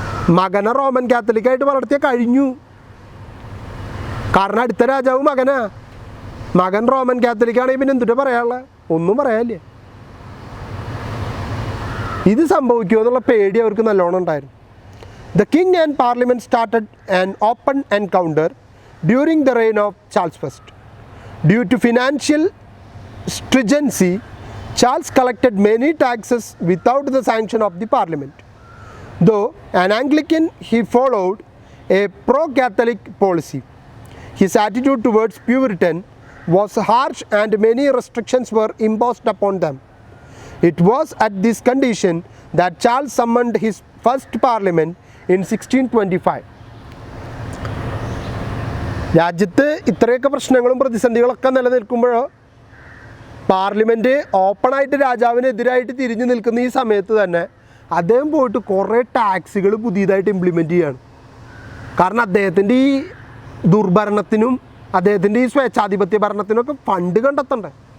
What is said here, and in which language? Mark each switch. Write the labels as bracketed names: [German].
[Malayalam] മകനെ റോമൻ കാത്തലിക്കായിട്ട് വളർത്തിയാൽ കഴിഞ്ഞു. കാരണം അടുത്ത രാജാവ് മകനാ. മകൻ റോമൻ കാത്തലിക്കാണെങ്കിൽ പിന്നെ എന്തിട്ട് പറയാനുള്ള? ഒന്നും പറയാനില്ല. ഇത് സംഭവിക്കുമോ എന്നുള്ള പേടി അവർക്ക് നല്ലോണം ഉണ്ടായിരുന്നു. [English] The king and parliament started an open encounter during the reign of Charles I. Due to financial stringency, Charles collected many taxes without the sanction of the parliament. Though an Anglican, he followed a pro-Catholic policy. His attitude towards Puritan was harsh and many restrictions were imposed upon them. It was at this condition that Charles summoned his first parliament in 1625. [Malayalam] രാജ്യത്ത് ഇത്രയൊക്കെ പ്രശ്നങ്ങളും പ്രതിസന്ധികളൊക്കെ നിലനിൽക്കുമ്പോൾ parliament ഓപ്പണായിട്ട് രാജാവിനെതിരായിട്ട് തിരിഞ്ഞു നിൽക്കുന്ന ഈ സമയത്ത് തന്നെ അദ്ദേഹം പോയിട്ട് കുറേ ടാക്സുകൾ പുതിയതായിട്ട് ഇംപ്ലിമെൻറ്റ് ചെയ്യുകയാണ്. കാരണം അദ്ദേഹത്തിൻ്റെ ഈ ദുർഭരണത്തിനും അദ്ദേഹത്തിൻ്റെ ഈ സ്വേച്ഛാധിപത്യ ഭരണത്തിനൊക്കെ ഫണ്ട് കണ്ടെത്തണ്ടേ.